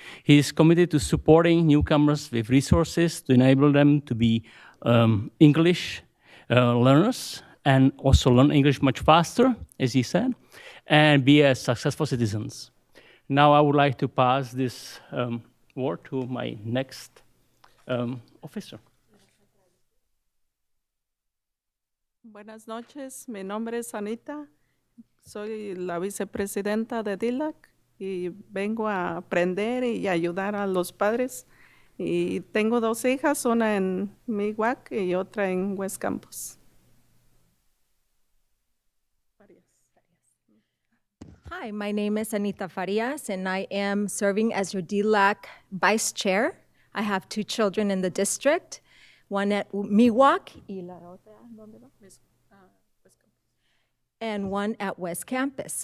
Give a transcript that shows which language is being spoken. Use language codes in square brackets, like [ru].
[en] He is committed to supporting newcomers with resources to enable them to be English learners and also learn English much faster, as he said, and be as successful citizens. Now I would like to pass this word to my next officer. [es] Buenas noches, mi nombre es Anita, soy la vicepresidenta de DILAC y vengo a aprender y ayudar a los padres. Y tengo dos hijas, una en Miwok y otra en West Campus. [en] Hi, my name is Anita Farias, and I am serving as your DILAC Vice Chair. I have two children in the district, one at Miwok and one at West Campus.